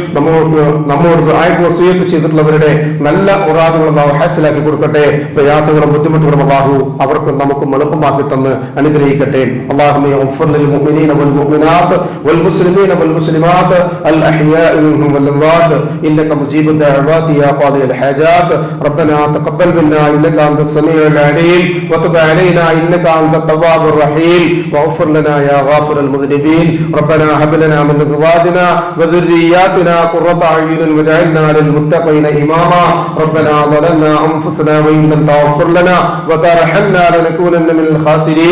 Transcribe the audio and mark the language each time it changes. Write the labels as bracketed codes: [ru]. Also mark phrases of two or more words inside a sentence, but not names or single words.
[ml] നമ്മോട് ദുആ വസിയത്ത് ചെയ്തിട്ടുള്ളവരുടെ നല്ല മുറാദുകൾ അല്ലാഹു ഹാസിലാക്കി കൊടുക്കട്ടെ. പ്രയാസങ്ങളും ബുദ്ധിമുട്ടുകളും അല്ലാഹു അവർക്കും നമുക്കും എളുപ്പമാക്കി തന്ന് അനുഗ്രഹിക്കട്ടെ. [ar] اللهم اغفر للمؤمنين والمؤمنات والمسلمين والمسلمات الأحياء منهم والأموات إنك مجيب الدعوات يا قاضي الحاجات. ربنا تقبل منا انك انت السميع العليم وتب علينا انك انت التواب الرحيم واغفر لنا يا غافر المذنبين. ربنا هب لنا من ازواجنا وذرياتنا قرة اعين واجعلنا للمتقين اماما. ربنا ظلمنا انفسنا وان لم تغفر لنا وترحمنا لنكونن من الخاسرين.